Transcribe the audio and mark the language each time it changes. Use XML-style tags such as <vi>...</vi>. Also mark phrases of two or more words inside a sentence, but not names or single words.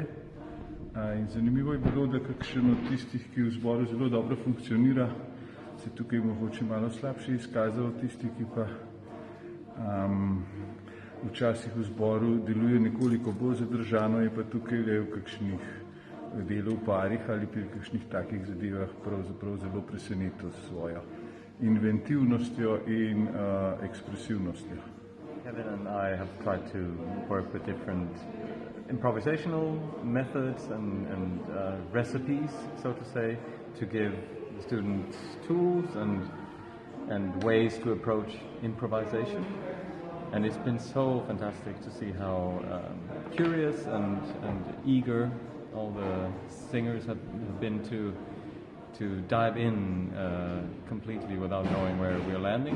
<sl>In zanimivo je bilo, da kakšen od tistih, ki v zboru zelo dobro funkcionira, se tukaj mogoče malo slabše izkazal, tisti, ki pa včasih v zboru deluje nekoliko bolj zadržano, je pa tukaj le v kakšnih delu v parih ali pri kakšnih takih zadevah pravzaprav zelo presenetil s svojo inventivnostjo in ekspresivnostjo.</sl> <en>Kevin and I have tried to work with different improvisational methods and recipes, so to say, to give the students tools and ways to approach improvisation. And it's been so fantastic to see how curious and eager all the singers have been to dive in completely without knowing where we're landing.</en>